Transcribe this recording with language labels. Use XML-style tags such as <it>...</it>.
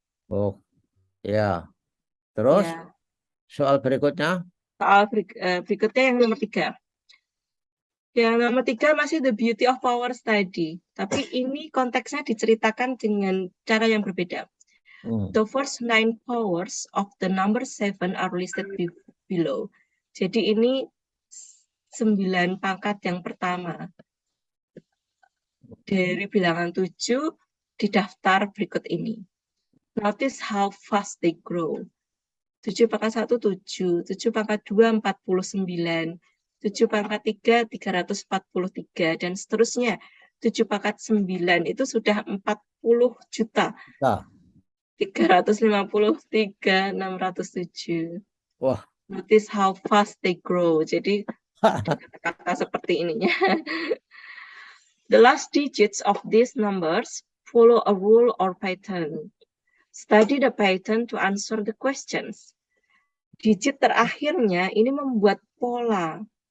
<id>Oh, ya. Terus Ya. soal berikutnya? Soal berikutnya yang nomor 3. Yang nomor 3 masih</id> <en>the beauty of power study.</en> <id>Tapi ini konteksnya diceritakan dengan cara yang berbeda.</id> <en>The first 9 powers of the number 7 are listed below.</en> <id>Jadi ini 9 pangkat yang pertama dari bilangan 7 didaftar berikut ini.</id> <en>Notice how fast they grow.</en> <id>7 pangkat 1, 7. 7 pangkat 2, 49. 7 pangkat 3, 343. Dan seterusnya. 7 pangkat 9 itu sudah 40 juta. 353, 607. Wah.</id> <en>Notice how fast they grow.</en> <id>Jadi, kata-kata seperti ininya.</id> <en>The last digits of these numbers follow a rule or pattern. Study the pattern to answer the questions.</en> <id>Digit terakhirnya ini membuat pola.</id>